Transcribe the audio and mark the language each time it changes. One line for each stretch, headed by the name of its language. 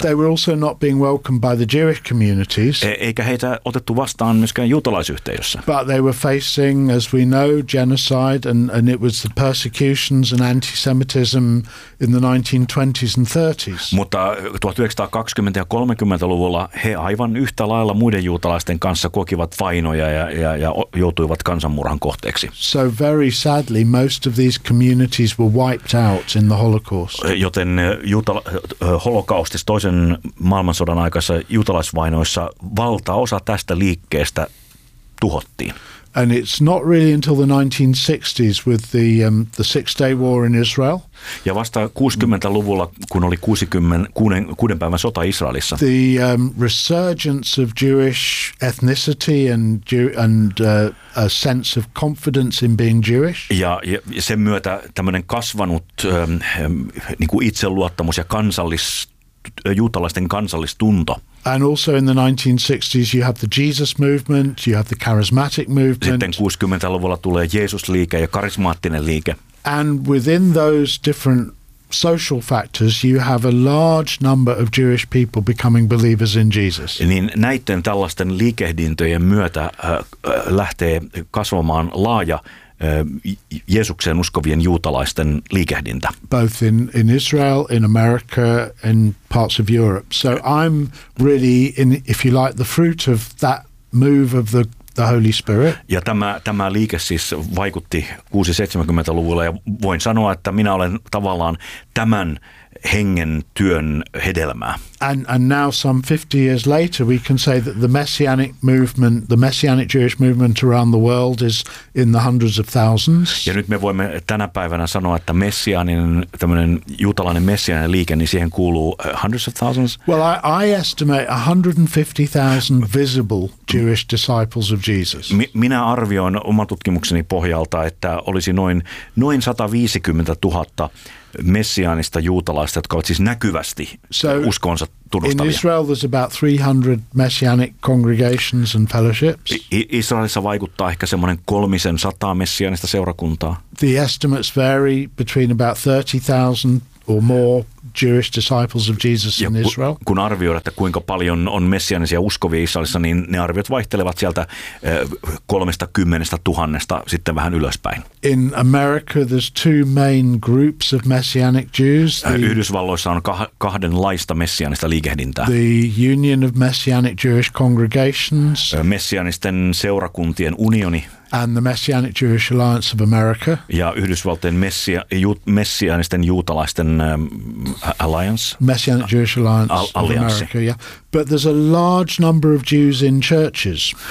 English: They were also not being welcomed by the Jewish communities.
Finnish: Eikä heitä otettu vastaan myöskään juutalaisyhteisössä.
English: But they were facing, as we know, genocide and it was the persecutions and antisemitism in the 1920s and 30s.
Finnish: Mutta 1920- ja 30-luvulla he aivan yhtä lailla muiden juutalaisten kanssa kokivat vainoja ja joutuivat kansanmurhan kohteeksi.
English: So very sadly, most of these communities were wiped out in the Holocaust.
Finnish: Joten holokaustissa, toisen maailmansodan aikaisessa juutalaisvainoissa, valtaosa tästä liikkeestä tuhottiin.
English: And it's not really until the 1960s with the Six-Day War in Israel.
Finnish: Ja vasta 60-luvulla, kun oli 6 päivän sota Israelissa.
English: The resurgence of Jewish ethnicity and a sense of confidence in being Jewish.
Finnish: Ja sen myötä tämmöinen kasvanut niinku itseluottamus ja juutalaisten kansallistunto.
English: And also in the 1960s you have the Jesus movement, you have the charismatic movement.
Finnish: Sitten 60-luvulla tulee Jeesusliike ja karismaattinen liike.
English: And within those different social factors you have a large number of Jewish people becoming believers in Jesus.
Finnish: Niin näiden tällaisten liikehdintöjen myötä lähtee kasvamaan laaja Jeesukseen uskovien juutalaisten liikehdintä.
English: Both in Israel, in America, in parts of Europe. So I'm really in, if you like, the fruit of that move of the Holy Spirit.
Finnish: Ja tämä liike siis vaikutti 60-70-luvulla ja voin sanoa, että minä olen tavallaan tämän hengen työn hedelmää.
English: And now some 50 years later we can say that the messianic movement, the messianic Jewish movement around the world is in the hundreds of thousands.
Finnish: Ja nyt me voimme tänä päivänä sanoa, että messianinen, tämmöinen juutalainen messianinen liike, niin siihen kuuluu
English: hundreds of thousands. Well, I estimate 150,000 visible Jewish disciples of Jesus.
Finnish: Minä arvioin oman tutkimukseni pohjalta, että olisi noin 150 000 messiaanista juutalaista, jotka ovat siis näkyvästi uskonsa tunnustavia.
English: In Israel there's about 300 messianic congregations and fellowships.
Finnish: Israelissa vaikuttaa ehkä semmoinen 300 messiaanista seurakuntaa.
English: The estimates vary between about 30,000 or more Jewish disciples of Jesus in Israel.
Finnish: Kun arvioidaan, että kuinka paljon on messiaanisia uskovia Israelissa, niin ne arviot vaihtelevat sieltä 30,000 sitten vähän ylöspäin.
English: In America there's two main groups of messianic Jews.
Finnish: Yhdysvalloissa on kahdenlaista messiaanista liikehdintää.
English: The Union of Messianic Jewish Congregations.
Finnish: Messiaanisten seurakuntien unioni.
English: And the Messianic Jewish Alliance of America.
Finnish: Ja Yhdysvaltojen messiaanisten juutalaisten alliance.
English: Messianic Jewish Alliance of America, yeah. But there's a large number of Jews in churches.